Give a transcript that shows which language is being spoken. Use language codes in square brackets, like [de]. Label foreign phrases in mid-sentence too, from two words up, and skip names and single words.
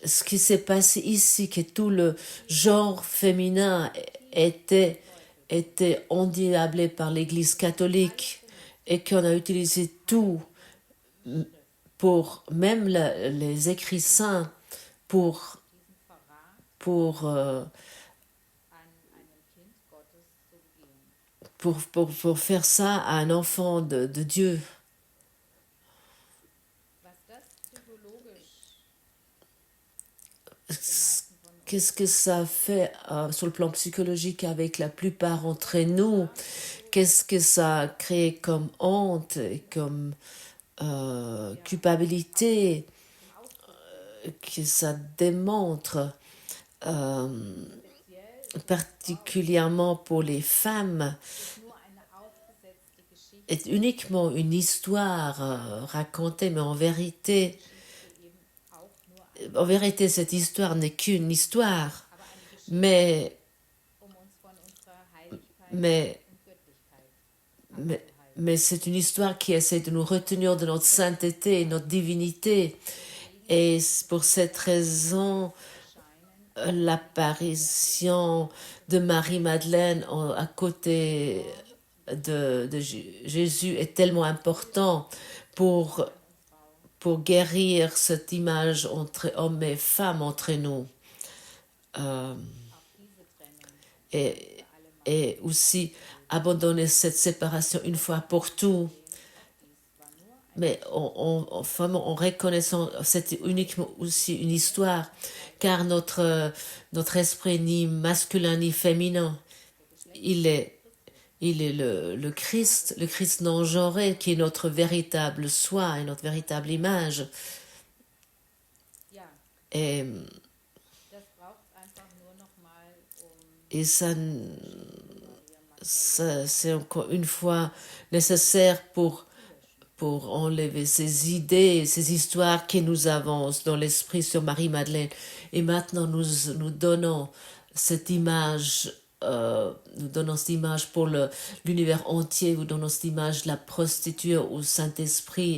[fr] ce qui s'est passé ici, que tout le genre féminin était endiablé par l'Église catholique et qu'on a utilisé tout pour même les écrits saints pour, [de] diesen Verrat [fr] pour, [de] an einem Kind Gottes zu begehen. [fr] pour faire ça à un enfant de Dieu. [de] Was das psychologisch den meisten von uns [fr] Qu'est-ce que ça fait sur le plan psychologique avec la plupart d'entre nous? Qu'est-ce que ça a créé comme honte et comme culpabilité [de] zum Ausdruck bringt. [fr] que ça démontre euh, [de] Speziell [fr] particulièrement pour les femmes [de] ist nur eine aufgesetzte Geschichte, [fr] est uniquement une histoire racontée, mais en vérité, [de] Geschichte eben auch nur [fr] cette histoire n'est qu'une histoire, [de] aber eine Geschichte, [fr] mais, [de] um uns von unserer Heiligkeit [fr] mais, [de] und Göttlichkeit [fr] mais, [de] abzuhalten. [fr] mais c'est une histoire qui essaie de nous retenir de notre sainteté, notre divinité. Et pour cette raison, [de] Erscheinen [fr] l'apparition de Marie-Madeleine à côté de Jésus est tellement important pour, pour guérir cette image entre hommes et femmes entre nous. [de] auch diese Trennung [fr] Et, [de] für alle Mal. [fr] et aussi abandonner cette séparation une fois pour tout. [de] Auch dies war nur ein [fr] Mais vraiment en reconnaissant, c'est uniquement aussi une histoire, car notre esprit ni masculin ni féminin, il est le Christ non genré, qui est notre véritable soi et notre véritable image. [de] ja, [fr] Et, [de] das braucht einfach nur nochmal, [fr] et ça, [de] Maria [fr] c'est encore une fois nécessaire pour enlever ces idées, ces histoires que nous avons dans l'esprit sur Marie-Madeleine. Et maintenant, nous donnons cette image, pour l'univers entier, nous donnons cette image de la prostituée au Saint-Esprit.